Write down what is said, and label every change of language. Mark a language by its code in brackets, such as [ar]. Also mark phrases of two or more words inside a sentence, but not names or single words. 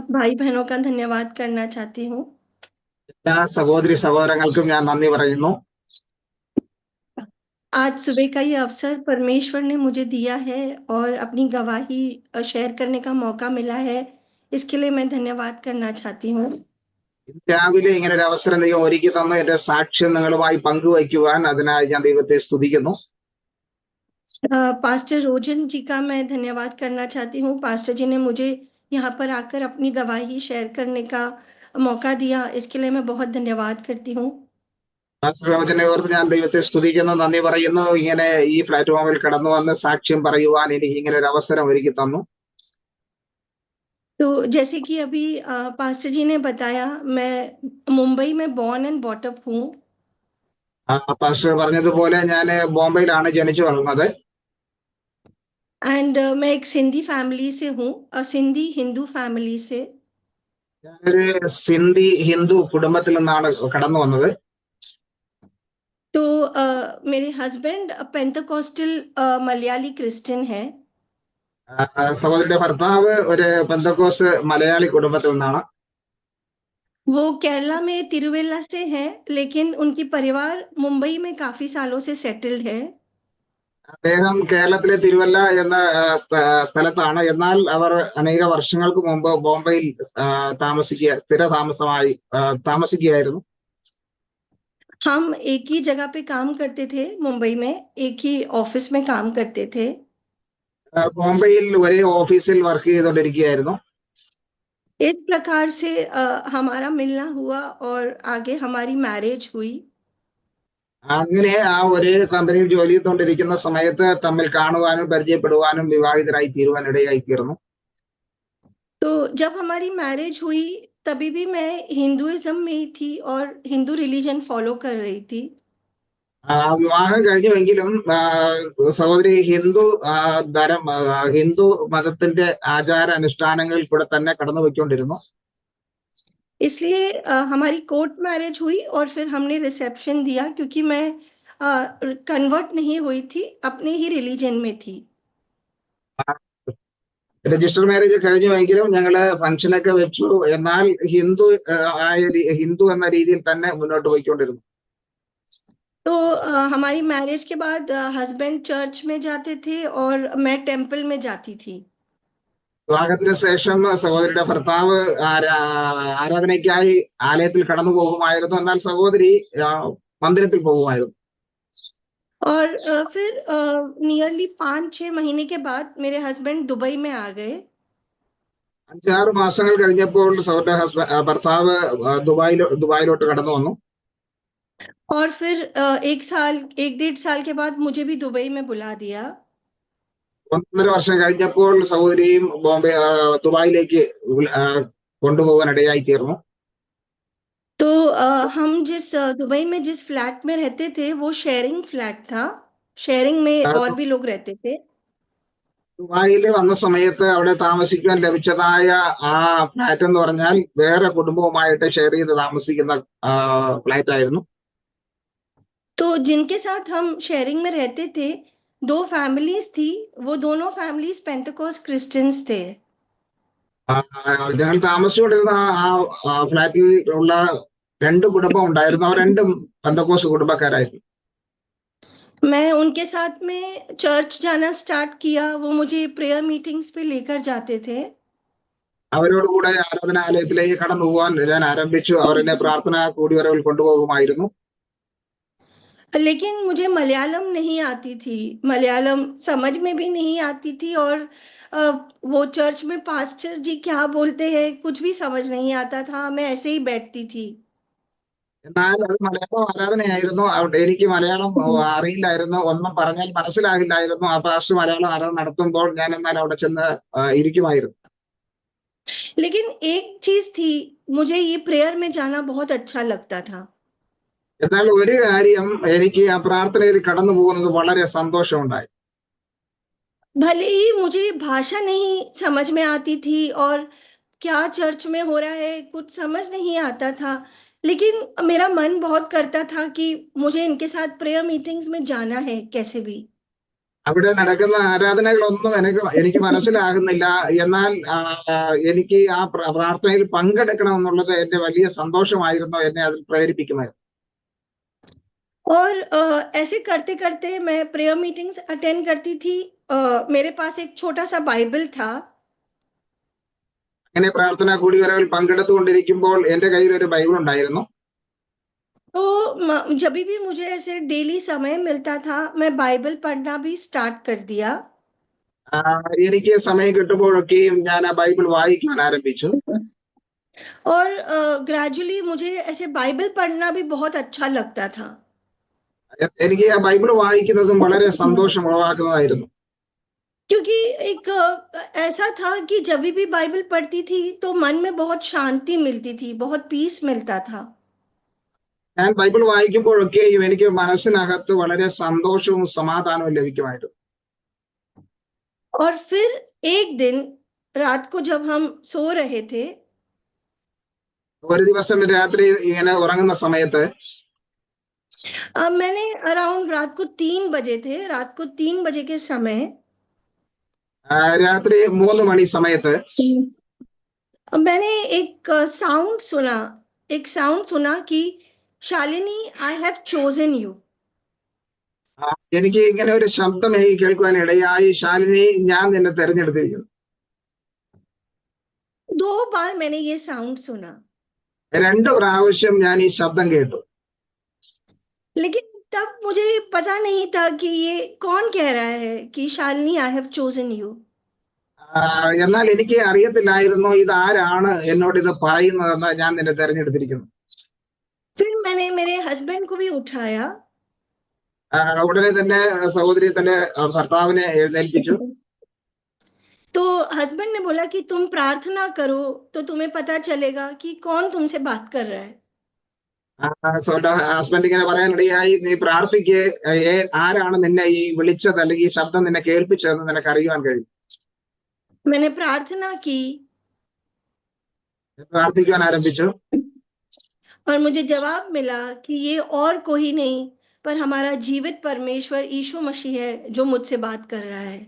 [hi] भाई बहनों का धन्यवाद करना चाहती हूँ। [ml] എല്ലാ സഹോദരി സഹോദരങ്ങൾക്കും ഞാൻ നന്ദി പറയുന്നു. [hi] आज सुबह का ये अवसर परमेश्वर ने मुझे दिया है और अपनी गवाही शेयर करने का मौका मिला है। इसके लिए मैं धन्यवाद करना चाहती हूँ। [ml] രാവിലെ ഇങ്ങനെ ഒരു അവസരം ദൈവം ഒരുക്കി തന്നു എന്റെ സാക്ഷ്യം നിങ്ങളുമായി പങ്കുവയ്ക്കുവാൻ അതിനായി ഞാൻ ദൈവത്തെ സ്തുതിക്കുന്നു. [hi] पास्टर रोजन जी का मैं धन्यवाद करना चाहती हूँ। पास्टर जी ने मुझे यहाँ पर आकर अपनी गवाही शेयर करने का मौका दिया। इसके लिए मैं बहुत धन्यवाद करती हूँ। [ml] പ്രവചനെ ഓർത്ത് ഞാൻ ദൈവത്തെ സ്തുതിക്കുന്നു, നന്ദി പറയുന്നു. ഇങ്ങനെ ഈ പ്ലാറ്റ്ഫോമിൽ കടന്നു വന്ന് സാക്ഷ്യം പറയുവാൻ എനിക്ക് ഇങ്ങനെ ഒരു അവസരം ഒരുക്കി തന്നു. [hi] तो जैसे कि अभी पास्टर जी ने बताया, मैं मुंबई में [en] born and brought up [hi] हूँ। [ml] പാസ്റ്റർ പറഞ്ഞതുപോലെ ഞാൻ ബോംബെയിലാണ് ജനിച്ചു വളർന്നത്. [hi] एंड मैं एक सिंधी फैमिली से हूँ, सिंधी हिंदू फैमिली से। [ml] ഞാനൊരു സിന്ധി ഹിന്ദു കുടുംബത്തിൽ നിന്നാണ് കടന്നു വന്നത്. [hi] तो मेरे हस्बैंड [en] Pentecostal Malayali Christian [hi] है। [ml] സഹോദരിയുടെ ഭർത്താവ് ഒരു പെന്തക്കോസ് മലയാളി കുടുംബത്തിൽ നിന്നാണ്. [hi] वो केरला में तिरुवेला से है, लेकिन उनकी परिवार मुंबई में काफी सालों से सेटल्ड है। [ml] അദ്ദേഹം കേരളത്തിലെ തിരുവല്ല എന്ന സ്ഥലത്താണ്. എന്നാൽ അവർ അനേക വർഷങ്ങൾക്ക് മുമ്പ് ബോംബെയിൽ സ്ഥിര താമസമായി താമസിക്കുകയായിരുന്നു. [hi] हम एक ही जगह पे काम करते थे मुंबई में, एक ही ऑफिस में काम करते थे। [ml] ബോംബെയിൽ ഒരേ ഓഫീസിൽ വർക്ക് ചെയ്തുകൊണ്ടിരിക്കുകയായിരുന്നു. [hi] इस प्रकार से हमारा मिलना हुआ और आगे हमारी मैरिज हुई। [ml] അങ്ങനെ ആ ഒരേ കമ്പനിയിൽ ജോലി ചെയ്തുകൊണ്ടിരിക്കുന്ന സമയത്ത് തമ്മിൽ കാണുവാനും പരിചയപ്പെടുവാനും വിവാഹിതരായി തീരുവാൻ ഇടയായി തീർന്നു. [hi] तो जब हमारी मैरिज हुई, तभी भी मैं हिंदुइज्म में ही थी और [en] Hindu religion follow [hi] कर रही थी। [ml] വിവാഹം കഴിഞ്ഞുവെങ്കിലും സഹോദരി ഹിന്ദു മതത്തിന്റെ ആചാര അനുഷ്ഠാനങ്ങളിൽ കൂടെ തന്നെ കടന്നുപോയിക്കൊണ്ടിരുന്നു. [hi] इसलिए हमारी [en] court marriage [hi] हुई और फिर हमने रिसेप्शन दिया, क्योंकि मैं कन्वर्ट नहीं हुई थी, अपने ही रिलीजन में थी। [en] register marriage [ml] കഴിഞ്ഞുവെങ്കിലും ഞങ്ങള് ഫംഗ്ഷനൊക്കെ വെച്ചു. എന്നാൽ ഹിന്ദു എന്ന രീതിയിൽ തന്നെ മുന്നോട്ട് പോയിക്കൊണ്ടിരുന്നു. [hi] तो हमारी मैरिज के बाद हस्बैंड चर्च में जाते थे और मैं टेम्पल में जाती थी। [ml] വിവാഹത്തിന് ശേഷം സഹോദരിയുടെ ഭർത്താവ് ആരാധനയ്ക്കായി ആലയത്തിൽ കടന്നു പോകുമായിരുന്നു. എന്നാൽ സഹോദരി മന്ദിരത്തിൽ പോകുമായിരുന്നു. [hi] और फिर नियरली 5-6 महीने के बाद मेरे हस्बैंड दुबई में आ गए। [ml] 5-6 മാസങ്ങൾ കഴിഞ്ഞപ്പോൾ സഹോദരിയുടെ ഭർത്താവ് ദുബായിലോട്ട് കടന്നു വന്നു. [hi] और फिर 1-1.5 साल के बाद मुझे भी दुबई में बुला दिया। [ml] 1.5 വർഷം കഴിഞ്ഞപ്പോൾ സഹോദരിയും ദുബായിലേക്ക് കൊണ്ടുപോകാൻ ഇടയായി തീർന്നു. [hi] तो हम दुबई में जिस फ्लैट में रहते थे, वो [en] sharing flat [hi] था। शेयरिंग में और भी लोग रहते थे। [ml] ദുബായിൽ വന്ന സമയത്ത് അവിടെ താമസിക്കാൻ ലഭിച്ചതായ ആ ഫ്ലാറ്റ് എന്ന് പറഞ്ഞാൽ വേറെ കുടുംബവുമായിട്ട് ഷെയർ ചെയ്ത് താമസിക്കുന്ന ഫ്ലാറ്റ് ആയിരുന്നു. [hi] तो जिनके साथ हम शेयरिंग में रहते थे, 2 फैमिलीज थी। वो दोनों [en] families Pentecost Christians [hi] थे। [ml] ഞങ്ങൾ താമസിച്ചുകൊണ്ടിരുന്ന ആ ഫ്ലാറ്റിൽ ഉള്ള 2 കുടുംബം ഉണ്ടായിരുന്നു. അവർ രണ്ടും പെന്തക്കോസ്ത് കുടുംബക്കാരായിരുന്നു. [hi] मैं उनके साथ में चर्च जाना स्टार्ट किया। वो मुझे [en] prayer meetings [hi] पे लेकर जाते थे। [ml] അവരോടുകൂടെ ആരാധനാലയത്തിലേക്ക് കടന്നു പോകാൻ ഞാൻ ആരംഭിച്ചു. അവർ എന്നെ പ്രാർത്ഥന കൂടിവരവിൽ കൊണ്ടുപോകുമായിരുന്നു. [hi] लेकिन मुझे मलयालम नहीं आती थी, मलयालम समझ में भी नहीं आती थी। और वो चर्च में पास्टर जी क्या बोलते हैं कुछ भी समझ नहीं आता था। मैं ऐसे ही बैठती थी। [ml] എന്നാൽ അത് മലയാളം ആരാധനയായിരുന്നു. എനിക്ക് മലയാളം അറിയില്ലായിരുന്നു. ഒന്നും പറഞ്ഞാൽ മനസ്സിലാകില്ലായിരുന്നു. ആ പാസ്റ്റർ മലയാളം ആരാധന നടത്തുമ്പോൾ ഞാൻ എന്നാൽ അവിടെ ചെന്ന് ഇരിക്കുമായിരുന്നു. [hi] लेकिन एक चीज थी, मुझे ये प्रेयर में जाना बहुत अच्छा लगता था। [ml] എന്നാൽ ഒരു കാര്യം, എനിക്ക് ആ പ്രാർത്ഥനയിൽ കടന്നു പോകുന്നത് വളരെ സന്തോഷമുണ്ടായി. [hi] भले ही मुझे भाषा नहीं समझ में आती थी और क्या चर्च में हो रहा है कुछ समझ नहीं आता था, लेकिन मेरा मन बहुत करता था कि मुझे इनके साथ [en] prayer meetings [hi] में जाना है कैसे भी। [ml] അവിടെ നടക്കുന്ന ആരാധനകളൊന്നും എനിക്ക് മനസ്സിലാകുന്നില്ല. എന്നാൽ എനിക്ക് ആ പ്രാർത്ഥനയിൽ പങ്കെടുക്കണം എന്നുള്ളത് എന്റെ വലിയ സന്തോഷമായിരുന്നു, എന്നെ അതിൽ പ്രേരിപ്പിക്കുമായിരുന്നു. [hi] और ऐसे करते करते मैं [en] prayer meetings attend [hi] करती थी। मेरे पास एक छोटा सा बाइबल था। [ml] അങ്ങനെ പ്രാർത്ഥനാ കൂടിവരവിൽ പങ്കെടുത്തുകൊണ്ടിരിക്കുമ്പോൾ എന്റെ കയ്യിൽ ഒരു ബൈബിൾ ഉണ്ടായിരുന്നു. [hi] तो जब भी मुझे ऐसे डेली समय मिलता था, मैं बाइबल पढ़ना भी स्टार्ट कर दिया। [ml] എനിക്ക് സമയം കിട്ടുമ്പോഴൊക്കെയും ഞാൻ ആ ബൈബിൾ വായിക്കാൻ ആരംഭിച്ചു. [hi] और ग्रेजुअली मुझे ऐसे बाइबल पढ़ना भी बहुत अच्छा लगता था। [ml] എനിക്ക് ആ ബൈബിൾ വായിക്കുന്നതും വളരെ സന്തോഷം ഉളവാക്കുന്നതായിരുന്നു. [hi] क्योंकि एक ऐसा था कि जब भी बाइबल पढ़ती थी तो मन में बहुत शांति मिलती थी, बहुत पीस मिलता था। [ml] ഞാൻ ബൈബിൾ വായിക്കുമ്പോഴൊക്കെയും എനിക്ക് മനസ്സിനകത്ത് വളരെ സന്തോഷവും സമാധാനവും ലഭിക്കുമായിരുന്നു. [hi] और फिर एक दिन रात को जब हम सो रहे थे, [ml] ഒരു ദിവസം രാത്രി ഇങ്ങനെ ഉറങ്ങുന്ന സമയത്ത് [hi] मैंने अराउंड रात को 3 बजे थे, रात को 3 बजे के समय [ml] രാത്രി 3 മണി സമയത്ത് [hi] मैंने एक साउंड सुना कि शालिनी, [en] I have chosen you. [ml] എനിക്ക് ഇങ്ങനെ ഒരു ശബ്ദം എനിക്ക് കേൾക്കുവാൻ ഇടയായി, ശാലിനി, ഞാൻ നിന്നെ തെരഞ്ഞെടുത്തിരിക്കുന്നു. [hi] 2 बार मैंने ये साउंड सुना, [ml] 2 പ്രാവശ്യം ഞാൻ ഈ ശബ്ദം കേട്ടു. [hi] लेकिन तब मुझे पता नहीं था कि ये कौन कह रहा है कि शालिनी, [en] I have chosen you. [ml] എന്നാൽ എനിക്ക് അറിയത്തില്ലായിരുന്നു ഇത് ആരാണ് എന്നോട് ഇത് പറയുന്നതെന്ന്, ഞാൻ നിന്നെ തെരഞ്ഞെടുത്തിരിക്കുന്നു. [hi] फिर मैंने मेरे हस्बैंड को भी उठाया। [ml] ഉടനെ തന്നെ സഹോദരി തന്റെ ഭർത്താവിനെ എഴുന്നേൽപ്പിച്ചു. [hi] तो हस्बैंड ने बोला कि तुम प्रार्थना करो तो तुम्हें पता चलेगा कि कौन तुमसे बात कर रहा है। [ml] ഹസ്ബൻഡ് ഇങ്ങനെ പറയാനിടയായി, നീ പ്രാർത്ഥിക്ക്, ആരാണ് നിന്നെ ഈ വിളിച്ചത് അല്ലെങ്കിൽ ഈ ശബ്ദം നിന്നെ കേൾപ്പിച്ചതെന്ന് നിനക്ക് അറിയുവാൻ കഴിയും. [hi] मैंने प्रार्थना की [ml] പ്രാർത്ഥിക്കുവാൻ ആരംഭിച്ചു. [hi] और मुझे जवाब मिला कि ये और कोई नहीं पर हमारा जीवित परमेश्वर यीशु मसीह है जो मुझसे बात कर रहा है।